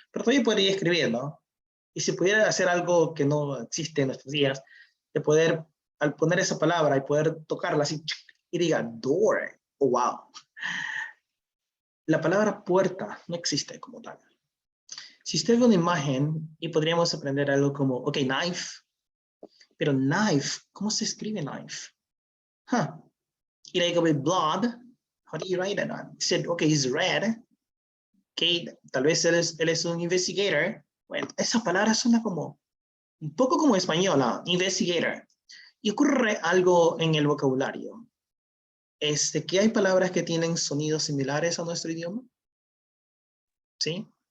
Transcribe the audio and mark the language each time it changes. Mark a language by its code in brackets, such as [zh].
[es] Pero todavía podría escribir, ¿no? Y si pudiera hacer algo que no existe en nuestros días, de poder, al poner esa palabra y poder tocarla así, y diga door, [en] oh, wow. [es] La palabra puerta no existe como tal. Si usted ve una imagen y podríamos aprender algo como, ok, knife, pero knife, ¿cómo se escribe knife? Huh. [en] Y like with blood, how do you write it on? He said, okay, it's red. [es] Okay, tal vez él es un investigator. Bueno, esa palabra suena como, un poco como española, investigator. Y ocurre algo en el vocabulario. Que hay palabras que tienen sonidos similares a nuestro idioma. ¿Sí?